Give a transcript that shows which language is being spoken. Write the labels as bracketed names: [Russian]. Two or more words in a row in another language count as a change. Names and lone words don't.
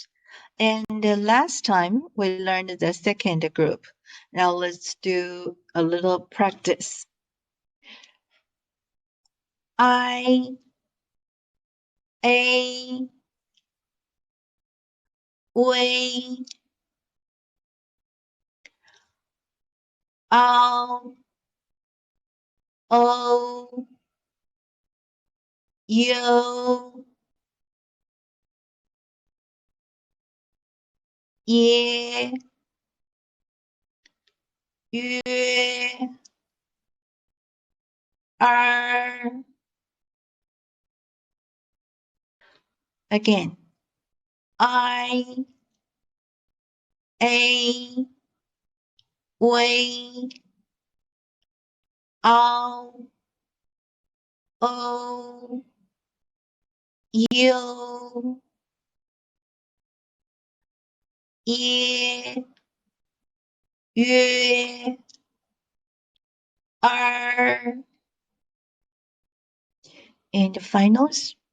[English] And the last time we learned the second group. Now let's do a little practice. [Chinese] I, A, we, ao, o, you, ye, yue, again. I, A, we, ao, o, you, ye, yue, [English] and the finals.